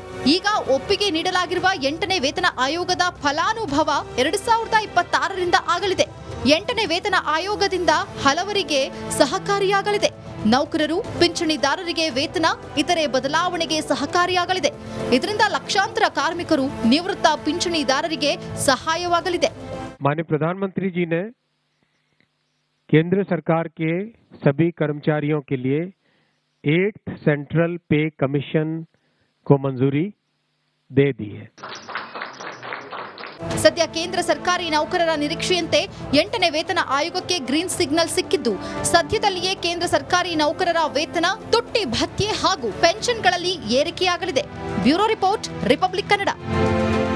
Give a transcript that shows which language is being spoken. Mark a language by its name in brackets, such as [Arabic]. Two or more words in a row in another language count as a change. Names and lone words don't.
[Kannada] ಈಗ ಒಪ್ಪಿಗೆ ನೀಡಲಾಗಿರುವ 8ನೇ ವೇತನ ಆಯೋಗದ ಫಲಾನುಭವ 2026ರಿಂದ ಆಗಲಿದೆ. 8ನೇ ವೇತನ ಆಯೋಗದಿಂದ ಹಲವರಿಗೆ ಸಹಕಾರಿಯಾಗಲಿದೆ. ನೌಕರರು, ಪಿಂಚಣಿದಾರರಿಗೆ ವೇತನ, ಇತರೆ ಬದಲಾವಣೆಗೆ ಸಹಕಾರಿಯಾಗಲಿದೆ. ಇದರಿಂದ ಲಕ್ಷಾಂತರ ಕಾರ್ಮಿಕರು, ನಿವೃತ್ತ ಪಿಂಚಣಿದಾರರಿಗೆ ಸಹಾಯವಾಗಲಿದೆ. [Hindi] माननीय प्रधानमंत्री जी ने केंद्र सरकार के सभी कर्मचारियों के लिए [English] 8th central pay commission [Hindi] को मंजूरी दे दी है. [Kannada] ಸದ್ಯ ಕೇಂದ್ರ ಸರ್ಕಾರಿ ನೌಕರರ ನಿರೀಕ್ಷೆಯಂತೆ 8ನೇ ವೇತನ ಆಯೋಗಕ್ಕೆ [English] green signal [Kannada] ಸಿಕ್ಕಿದ್ದು, ಸದ್ಯದಲ್ಲಿಯೇ ಕೇಂದ್ರ ಸರ್ಕಾರಿ ನೌಕರರ ವೇತನ, ತುಟ್ಟಿ ಭತ್ಯೆ ಹಾಗೂ ಪೆನ್ಷನ್ಗಳಲ್ಲಿ ಏರಿಕೆಯಾಗಲಿದೆ. [English] bureau report, [Kannada] ರಿಪಬ್ಲಿಕ್ ಕನ್ನಡ.